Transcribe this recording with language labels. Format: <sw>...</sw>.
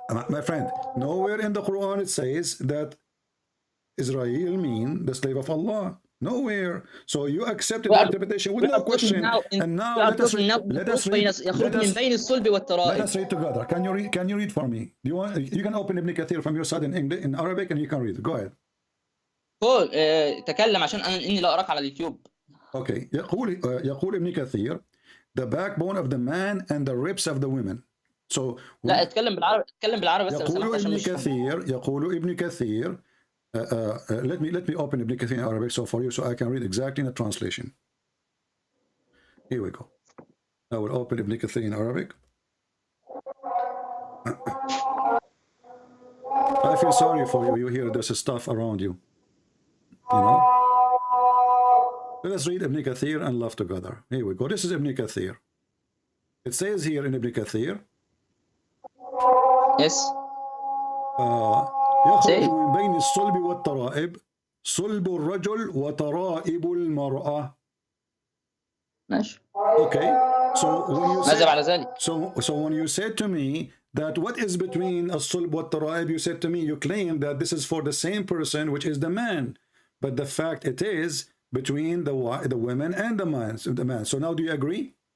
<en>My friend, nowhere in the Quran it says that Israel mean the slave of Allah. Nowhere. So you accepted the interpretation with no question. And now let us read together. Can you read for me? Do you want? You can open Ibn Kathir from your side in English, in Arabic, and you can read. Go ahead.</en> <ar>قول تكلم عشان اني لا اراك على اليوتيوب.</ar> <en>Okay.</en> <ar>يقول ابن كثير,</ar> <en>the backbone of the man and the ribs of the women. So</en> <ar>لا اتكلم بالعربي بس. يقول ابن كثير.</ar> <en>Let me open Ibn Kathir in Arabic so for you, so I can read exactly in the translation. Here we go. I will open Ibn Kathir in Arabic. I feel sorry for you. You hear there's stuff around you. You know. Let us read Ibn Kathir and love together. Here we go. This is Ibn Kathir. It says here in Ibn Kathir. Yes.</en> <ar>يخرج من بين الصلب والترائب صلب الرجل وترائب المرأة. ماشي.</ar> <en>Okay. So when you</en> <ar>ماذا بعد ذلك؟</ar> <en>So when you said to me that what is between</en> <ar>الصلب والترائب,</ar> <en>you said to me, you claim that this is for the same person, which is the man, but the fact it is between the women and the man. So now do you agree?</en>